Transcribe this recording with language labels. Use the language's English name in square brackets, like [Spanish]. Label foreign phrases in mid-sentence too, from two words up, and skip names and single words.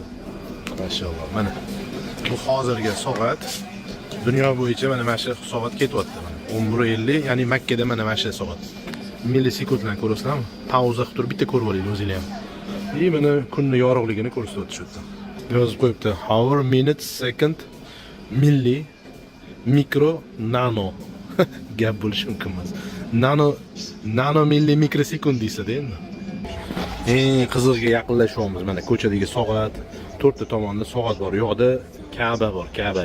[Uzbek] Mashalloh. Mana bu hozirgi soat dunyo bo'yicha mana shu soat ketyapti. 11:50, ya'ni Makkada mana shu soat. Millisekundlar ko'rasizlarmi? Pauza qilib turib bitta ko'rib olaylik o'zingizlar ham. Mana kunning yorug'ligini ko'rsatyapti shu yerda. Yozib qo'yibdi. [English] Hour, minute, second, milli, mikro, nano. [Uzbek] Gap bo'lishi mumkin emas. Nano milli mikrosekund deysa-da endi. Eng qizig'iga yaqinlashyapmiz. Mana ko'chadagi soat, 4 ta tomonda soat bor. Yo'qda Ka'ba bor, Ka'ba.